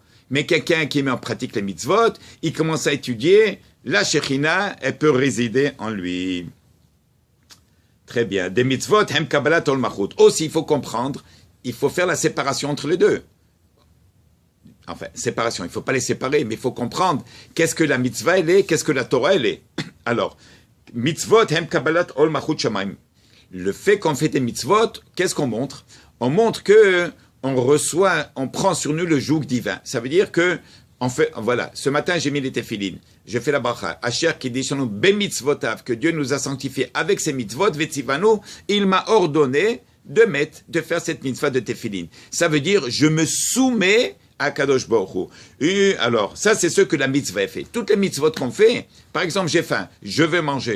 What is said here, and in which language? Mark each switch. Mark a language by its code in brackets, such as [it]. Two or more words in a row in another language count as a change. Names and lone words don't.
[fr] Mais quelqu'un qui met en pratique les mitzvot, il commence à étudier, la Shekhinah, elle peut résider en lui. Très bien. Des mitzvot, [he] הם קבלת עול מלכות. [fr] Aussi, il faut comprendre, il faut faire la séparation entre les deux. enfin, séparation, il ne faut pas les séparer, mais il faut comprendre qu'est-ce que la mitzvah elle est, qu'est-ce que la Torah elle est. Alors, [he] מצוות הם קבלת עול מלכות שמים. [fr] Le fait qu'on fait des mitzvot, qu'est-ce qu'on montre? On montre que on reçoit, on prend sur nous le joug divin. Ça veut dire que, on fait, voilà, ce matin j'ai mis les téphilines, je fais la bracha, [he] אשר קדשנו במצוותיו, [fr] que Dieu nous a sanctifiés avec ses mitzvot, vetzivanu, il m'a ordonné de faire cette mitzvah de téphilines. Ça veut dire, je me soumets à Kadosh Baruch Hu. Et alors, ça c'est ce que la mitzvah fait. Toutes les mitzvot qu'on fait, par exemple, j'ai faim, je veux manger.